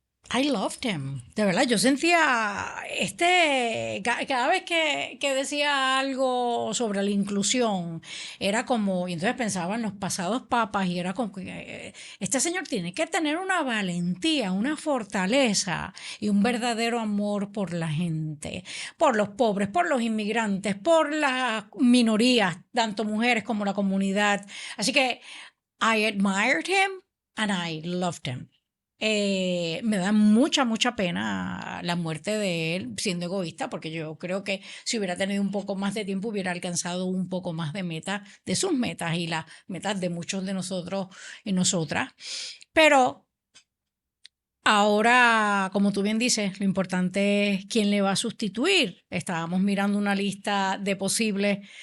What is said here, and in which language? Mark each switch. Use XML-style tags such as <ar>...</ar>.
<en>I loved him.</en> <es>De verdad, yo sentía cada vez que decía algo sobre la inclusión, era como, y entonces pensaba en los pasados papas, y era como que este señor tiene que tener una valentía, una fortaleza y un verdadero amor por la gente, por los pobres, por los inmigrantes, por las minorías, tanto mujeres como la comunidad. Así que</es> <en>I admired him and I loved him.</en> <es>Me da mucha pena la muerte de él, siendo egoísta, porque yo creo que si hubiera tenido un poco más de tiempo hubiera alcanzado un poco más de sus metas y las metas de muchos de nosotros y nosotras. Pero ahora, como tú bien dices, lo importante es quién le va a sustituir. Estábamos mirando una lista de posibles</es>